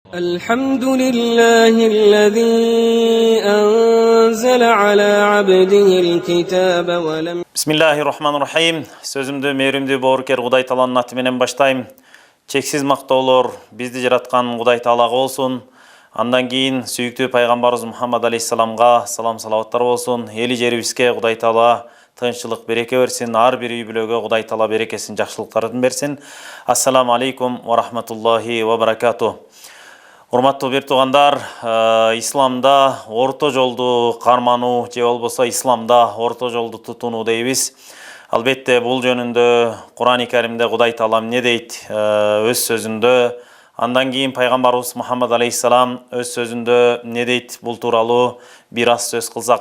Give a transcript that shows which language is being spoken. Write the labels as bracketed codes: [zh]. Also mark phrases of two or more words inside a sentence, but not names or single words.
[ar] الحمد لله الذي أنزل على عبده الكتاب ولم Bismillahirrahmanirrahim. [ky] Sözümdü mevrimdүү боорукер Кудай Тааланын аты менен баштайм. Чексиз мактоолор бизди жараткан Кудай Таалага болсун. Андан кийин сүйүктүү пайгамбарыбыз Мухаммад алейхиссаламга салам салаваттар болсун. Эли жерибизге Кудай Таала тынччылык береке берсин. Ар бир үй бүлөгө Кудай Таала берекесин, жакшылыктарын берсин. [ar] السلام عليكم ورحمة الله وبركاته. [ky] Урматтуу бир туугандар, исламда орто жолду кармануу же болбосо исламда орто жолду тутунуу дейбиз. Албетте бул жөнүндө Кур'ан-ы Каримде Кудай Таала эмне дейт өз сөзүндө, андан кийин пайгамбарыбыз Мухаммад алейхиссалам өз сөзүндө эмне дейт бул тууралуу бир аз сөз кылсак.